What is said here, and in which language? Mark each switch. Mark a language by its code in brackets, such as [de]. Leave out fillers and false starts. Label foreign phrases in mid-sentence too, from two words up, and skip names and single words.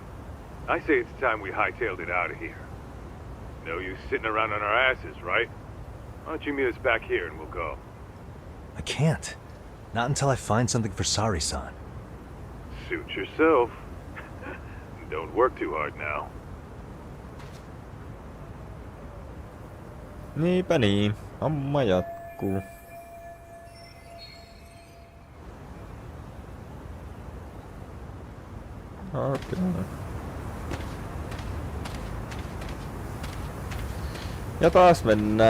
[en] I say it's time we hightailed it out of here. No use sitting around on our asses, right? Why don't you meet us back here and we'll go? I can't. Not until I find something for Sari-san. Suit yourself. Don't work too hard now. [fi] Niinpä niin, homma jatkuu. Okei. Ja taas mennään.